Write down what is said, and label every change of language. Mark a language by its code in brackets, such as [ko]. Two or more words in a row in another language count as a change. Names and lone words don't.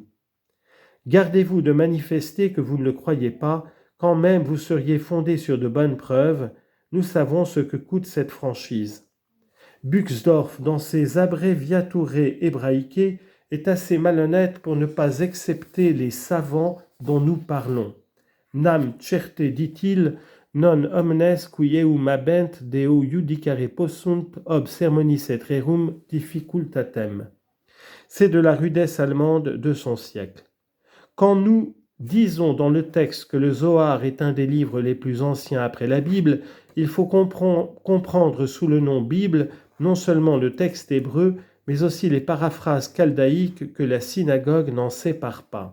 [fr] Gardez-vous de manifester que vous ne le croyez pas, quand même vous seriez fondé sur de bonnes preuves, nous savons ce que coûte cette franchise. Buxdorf, dans ses abréviaturés hébraïqués, est assez malhonnête pour ne pas accepter les savants dont nous parlons. [la] Nam certe, dit-il, non omnes qui eum habent deo judicare possunt ob sermonis et rerum difficultatem. [fr] C'est de la rudesse allemande de son siècle. Quand nous disons dans le texte que le Zohar est un des livres les plus anciens après la Bible, il faut comprendre sous le nom Bible non seulement le texte hébreu, mais aussi les paraphrases chaldéiques que la synagogue n'en sépare pas.